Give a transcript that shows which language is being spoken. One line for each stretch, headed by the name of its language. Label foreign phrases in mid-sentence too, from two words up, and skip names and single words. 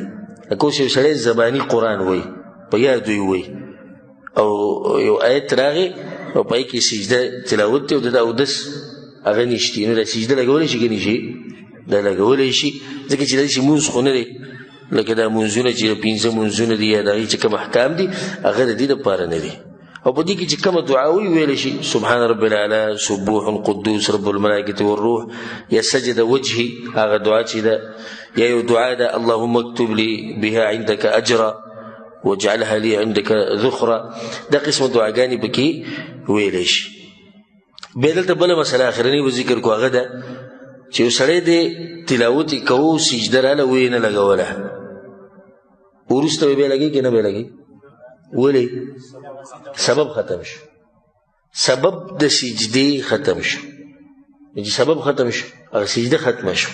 Pashto: لکه اوس یو سړی زباني قرآن وایي په یادو یې وایي او یو آیت راغی او په هغې کې سجده تلاوت دی او د ده اودس هغه نشتي، نو دا سجده لګولی شي که نه شي؟ دا لګولی شي، ځکه چې داسې مونځ خو نه دی لکه دا مونځونه چې پنځه مونځونه دي یا د هغې چې کوم احکام دي هغه د دې دپاره نه دي. او په دې کې چې کومه دعا وي ویلی شي
Arabic: سبحان رب الاعلی، سبوح قدوس رب الملائکة والروح،
Pashto: یا
Arabic: سجد وجهي
Pashto: هغه دعا چې ده، یا یو دعا ده
Arabic: اللهم اكتب لي بها عندك اجرا واجعلها لي عندك ذخرا،
Pashto: دا قسم دعاګانې پکې ویلی شي. بیا دلته بله مسله اخرنۍ به ذکر کو، هغه ده چې یو سړی دی تلاوت یې کوو سجده راله ویې نه لګوله، وروسته به بیا لګوي که نه به لګوي؟ ولې؟ سبب ختم شو، سبب د سجدې ختم شو، چې سبب ختم شو هغه سجده ختمه شو.